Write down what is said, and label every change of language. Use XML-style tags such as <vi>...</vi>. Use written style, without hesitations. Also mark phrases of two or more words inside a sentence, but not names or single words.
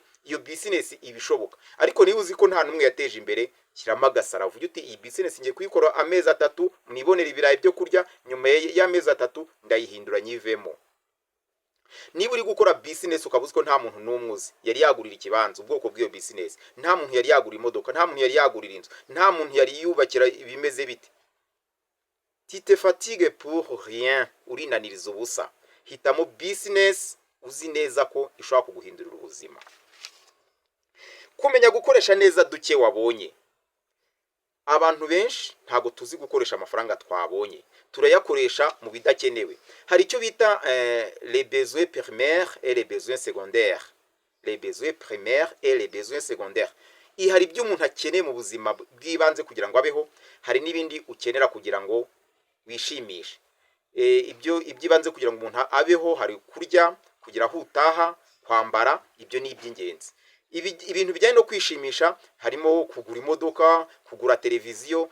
<rw>Iyo business ibishoboka. Ariko niba uzi ko nta numwe yateje imbere, kirama agasara, uvuga uti iyi business ngiye kuyikora amezi 3, mwibonera ibirayi byo kurya, nyuma y'amezi 3 ndayihindura nyivemo. Niba uri gukora business ukabuze ko nta muntu n'umwe uzi yari yagurira ikibanza, ubwoko bw'iyo business, nta muntu yari yagurira imodoka, nta muntu yari yagurira inzu, nta muntu yari yubakira ibimeze bite,</rw> <fr>tu te fatigues pour rien,</fr> <rw>urinaniriza ubusa. Hitamo business uzi neza ko ishobora kuguhindurira ubuzima. Kumenya gukoresha neza duke wabonye. Abantu benshi ntago tuzi gukoresha amafaranga twabonye, turayakoresha mu bidakenewe. Hari icyo bita</rw> <fr>les besoins primaires et les besoins secondaires. Les besoins primaires et les besoins secondaires.</fr> <rw>Hari ibyo umuntu akeneye mu buzima bw'ibanze kugira ngo abeho, hari n'ibindi ukenera kugira ngo wishimishe. Ibyo ibanze kugira ngo umuntu abeho, hari kurya, kugira aho utaha, kwambara, ibyo ni iby'ingenzi. ibintu bijyanye no kwishimisha harimo kugura imodoka, kugura televiziyo.</rw>